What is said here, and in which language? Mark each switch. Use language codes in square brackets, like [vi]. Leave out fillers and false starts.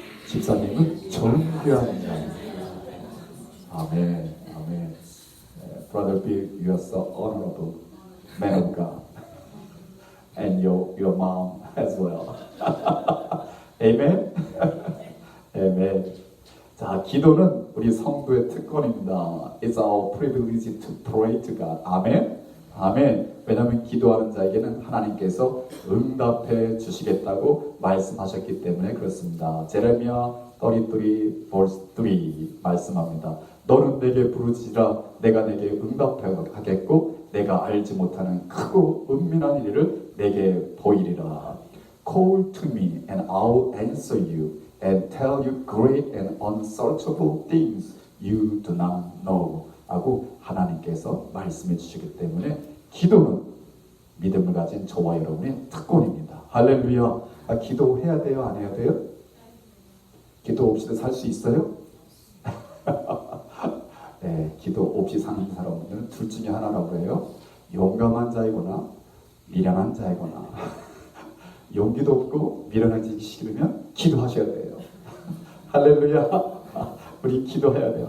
[ko] 집사님은 좋은 귀한 자입니다. 아멘. 아멘. [en] Brother Bill, you are so honorable man of God, and your mom as well. Amen. Amen. [ko] 자, 기도는 우리 성도의 특권입니다. [en] It's our privilege to pray to God. [ko] 아멘. 아멘. 왜냐하면 기도하는 자에게는 하나님께서 응답해 주시겠다고 말씀하셨기 때문에 그렇습니다. 제레미야 33 verse 3 말씀합니다. 너는 내게 부르짖으라 내가 내게 응답하겠고 내가 알지 못하는 크고 은밀한 일을 내게 보이리라. [en] Call to me and I'll answer you and tell you great and unsearchable things you do not know [ko] 하고 하나님께서 말씀해 주시기 때문에 기도는 믿음을 가진 저와 여러분의 특권입니다. 할렐루야. 기도해야 돼요? 안 해야 돼요? 기도 없이도 살 수 있어요? 네, 기도 없이 사는 사람들은 둘 중에 하나라고 해요. 용감한 자이거나 미련한 자이거나. 용기도 없고 미련하기 싫으면 기도하셔야 돼요. 할렐루야. 우리 기도해야 돼요.